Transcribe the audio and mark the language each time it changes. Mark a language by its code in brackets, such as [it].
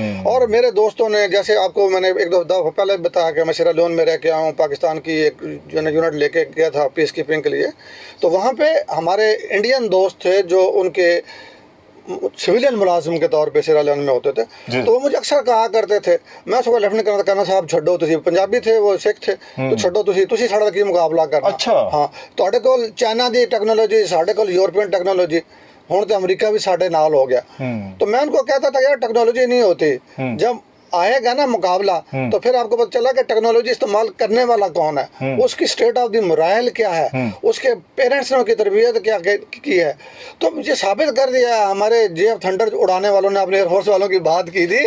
[ur] اور میرے دوستوں نے, جیسے آپ کو میں نے 1-2 دفعہ پہلے بتایا کہ میں سیرا لیون میں رہ کے آیا ہوں, پاکستان کی ایک یونٹ لے کے گیا تھا پیس کیپنگ کے لیے, تو وہاں پہ ہمارے انڈین دوست تھے جو ان کے سویلین ملازم کے طور پہ سیرا لیون میں ہوتے تھے, تو وہ مجھے اکثر کہا کرتے تھے, میں صبح لیفٹیننٹ کرنا کہنا صاحب چھڈو, تسی پنجابی تھے, وہ سکھ تھے, [pa] تو چھڈو تسی ساڈا کی مقابلہ کرنا. ہاں, تواڈے کول چائنا دی ٹیکنالوجی, ساڈے کول یورپین ٹیکنالوجی, ہن تے امریکہ بھی ساڈے نال ہو گیا. [ur] تو میں ان کو کہتا تھا یار ٹیکنالوجی نہیں ہوتی, جب آئے گا نا مقابلہ تو پھر آپ کو پتہ چلا کہ ٹیکنالوجی استعمال کرنے والا کون ہے, اس کی [en] state of the morale [ur] کیا ہے, اس کے پیرنٹس نے ان کی تربیت کیا کی ہے. تو یہ ثابت کر دیا ہمارے JF تھنڈر اڑانے والوں نے, اپنے ایئر فورس والوں کی بات کی تھی.